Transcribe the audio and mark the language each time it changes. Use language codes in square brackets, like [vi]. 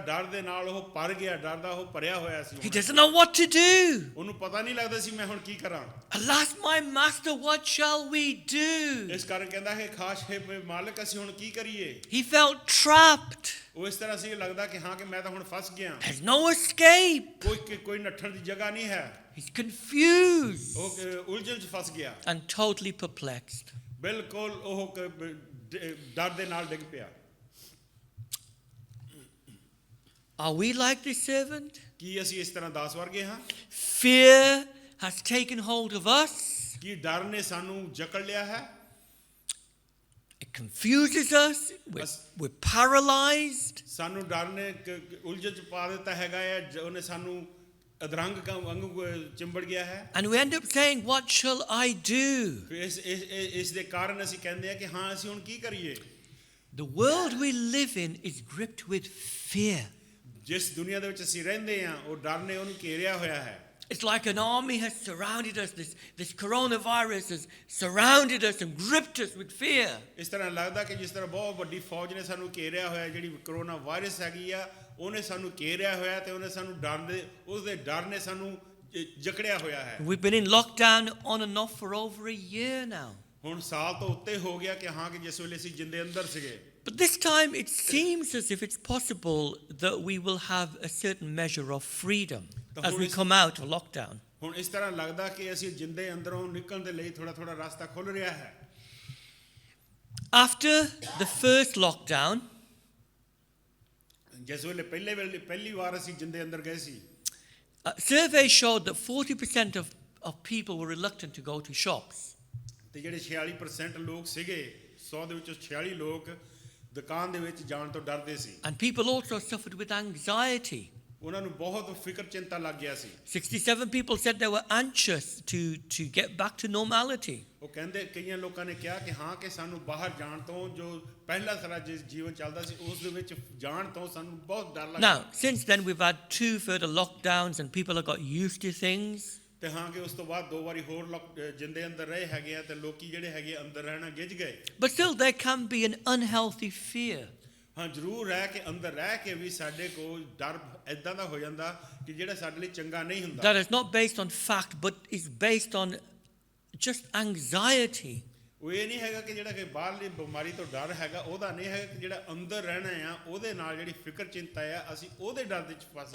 [pa] ਡਰ ਦੇ ਨਾਲ ਉਹ ਭਰ ਗਿਆ, ਡਰ ਦਾ ਉਹ ਭਰਿਆ ਹੋਇਆ ਸੀ। [en] He doesn't know what to do. [pa] ਉਹਨੂੰ ਪਤਾ ਨਹੀਂ ਲੱਗਦਾ ਸੀ ਮੈਂ ਹੁਣ ਕੀ ਕਰਾਂ। [en] Alas, my master, what shall we do? [pa] ਇਸ ਕਾਰਨ ਕਹਿੰਦਾ ਹੈ ਖਾਸ ਹੈ ਮਾਲਕ ਅਸੀਂ ਹੁਣ ਕੀ ਕਰੀਏ। [en] He felt trapped. [pa] ਉਹ ਇਸ ਤਰ੍ਹਾਂ ਸੀ ਲੱਗਦਾ ਕਿ ਹਾਂ ਕਿ ਮੈਂ ਤਾਂ ਹੁਣ ਫਸ ਗਿਆ, [en] There's no escape. [pa] ਕੋਈ ਨੱਠਣ ਦੀ ਜਗ੍ਹਾ ਨਹੀਂ ਹੈ। [en] He's confused [pa] ਉਹ ਉਲਝਣ 'ਚ ਫਸ ਗਿਆ, [en] and totally perplexed. [pa] ਬਿਲਕੁਲ ਉਹ ਡਰ ਦੇ ਨਾਲ ਡਿੱਗ ਪਿਆ। [en] Are we like this servant? [pa] ਕੀ ਅਸੀਂ ਇਸ ਤਰ੍ਹਾਂ ਦਾਸ ਵਰਗੇ ਹਾਂ? [en] Fear has taken hold of us. [pa] ਕੀ ਡਰ ਨੇ ਸਾਨੂੰ ਜਕੜ ਲਿਆ ਹੈ? [en] It confuses us. We're paralyzed. [pa] ਸਾਨੂੰ ਡਰ ਨੇ ਉਲਝਣ 'ਚ ਪਾ ਦਿੱਤਾ ਹੈਗਾ ਹੈ। ਉਹਨੇ ਸਾਨੂੰ ਅਧਰੰਗ ਵਾਂਗੂ ਚਿੰਬੜ ਗਿਆ ਹੈ। [en] And we end up saying, what shall I do? [pa] ਇਸ ਦੇ ਕਾਰਨ ਅਸੀਂ ਕਹਿੰਦੇ ਹਾਂ ਕਿ ਹਾਂ ਅਸੀਂ ਹੁਣ ਕੀ ਕਰੀਏ। [en] The world we live in is gripped with fear. [pa] ਜਿਸ ਦੁਨੀਆ ਦੇ ਵਿੱਚ ਅਸੀਂ ਰਹਿੰਦੇ ਹਾਂ ਉਹ ਡਰ ਨੇ ਉਹਨੂੰ ਘੇਰਿਆ ਹੋਇਆ ਹੈ। [en] It's like an army has surrounded us. This coronavirus has surrounded us and gripped us with fear. [pa] ਇਸ ਤਰ੍ਹਾਂ ਲੱਗਦਾ ਕਿ ਜਿਸ ਤਰ੍ਹਾਂ ਬਹੁਤ ਵੱਡੀ ਫੌਜ ਨੇ ਸਾਨੂੰ ਘੇਰਿਆ ਹੋਇਆ, ਜਿਹੜੀ ਕਰੋਨਾ ਵਾਇਰਸ ਹੈਗੀ ਆ ਉਹਨੇ ਸਾਨੂੰ ਘੇਰਿਆ ਹੋਇਆ ਤੇ ਉਹਨੇ ਸਾਨੂੰ ਉਸਦੇ ਡਰ ਨੇ ਸਾਨੂੰ ਜਕੜਿਆ ਹੋਇਆ ਹੈ। [en] We've been in lockdown on and off for over a year now. [pa] ਹੁਣ ਸਾਲ ਤੋਂ ਉੱਤੇ ਹੋ ਗਿਆ ਕਿ ਹਾਂ ਕਿ ਜਿਸ ਵੇਲੇ ਅਸੀਂ ਜਿੰਦੇ ਅੰਦਰ ਸੀਗੇ। [en] But this time it seems as if it's possible that we will have a certain measure of freedom as we come out of lockdown. [pa] ਹੁਣ ਇਸ ਤਰ੍ਹਾਂ ਲੱਗਦਾ ਕਿ ਅਸੀਂ ਜਿੰਦੇ ਅੰਦਰੋਂ ਨਿਕਲਣ ਦੇ ਲਈ ਥੋੜਾ ਰਸਤਾ ਖੁੱਲ ਰਿਹਾ ਹੈ। [en] After the first lockdown, [pa] ਜਿਸ ਵੇਲੇ ਪਹਿਲੀ ਵਾਰ ਅਸੀਂ ਜਿੰਦੇ ਅੰਦਰ ਗਏ ਸੀ, [en] surveys showed that 40% of people were reluctant to go to shops. [pa] ਤੇ ਜਿਹੜੇ 46% ਲੋਕ ਸੀਗੇ, 100 ਦੇ ਵਿੱਚੋਂ 46 ਲੋਕ ਦੁਕਾਨ ਦੇ ਵਿੱਚ ਜਾਣ ਤੋਂ ਡਰਦੇ ਸੀ। [en] And people also suffered with anxiety. [pa] ਉਹਨਾਂ ਨੂੰ ਬਹੁਤ ਫਿਕਰ ਚਿੰਤਾ ਲੱਗ ਗਿਆ ਸੀ। [en] 67 people said they were anxious to get back to normality. [pa] ਉਹ ਕਹਿੰਦੇ ਕਈਆਂ ਲੋਕਾਂ ਨੇ ਕਿਹਾ ਕਿ ਹਾਂ ਕਿ ਸਾਨੂੰ ਬਾਹਰ ਜਾਣ ਤੋਂ, ਜੋ ਪਹਿਲਾ ਸਾਰਾ ਜੀਵਨ ਚੱਲਦਾ ਸੀ ਉਸ ਦੇ ਵਿੱਚ ਜਾਣ ਤੋਂ ਸਾਨੂੰ ਬਹੁਤ ਡਰ ਲੱਗਦਾ। [en] Now, since then we've had 2 further lockdowns and people have got used to things. [pa] ਤੇ ਹਾਂ ਕਿ ਉਸ ਤੋਂ ਬਾਅਦ 2 ਵਾਰੀ ਹੋਰ ਜਿੰਦੇ ਅੰਦਰ ਰਹੇ ਹੈਗੇ ਆ ਤੇ ਲੋਕੀ ਜਿਹੜੇ ਹੈਗੇ ਅੰਦਰ ਰਹਿਣਾ ਗਿੱਝ ਗਏ। [en] But still there can be an unhealthy fear. [pa] ਹਾਂ ਜ਼ਰੂਰ ਹੈ ਕਿ ਅੰਦਰ ਰਹਿ ਕੇ ਵੀ ਸਾਡੇ ਕੋਲ ਡਰ ਇਦਾਂ ਦਾ ਹੋ ਜਾਂਦਾ ਕਿ ਜਿਹੜਾ ਸਾਡੇ ਲਈ ਚੰਗਾ ਨਹੀਂ ਹੁੰਦਾ। [en] That is not based on fact but is based on just anxiety. [pa] ਉਹ ਇਹ ਨਹੀਂ ਹੈਗਾ ਕਿ ਜਿਹੜਾ ਕਿ ਬਾਹਰਲੀ ਬਿਮਾਰੀ ਤੋਂ ਡਰ ਹੈਗਾ, ਉਹਦਾ ਨਹੀਂ ਹੈਗਾ ਕਿ ਜਿਹੜਾ ਅੰਦਰ ਰਹਿਣਾ ਆ ਉਹਦੇ ਨਾਲ ਜਿਹੜੀ ਫਿਕਰ ਚਿੰਤਾ ਆ ਅਸੀਂ ਉਹਦੇ ਡਰ ਦੇ ਵਿੱਚ ਫਸ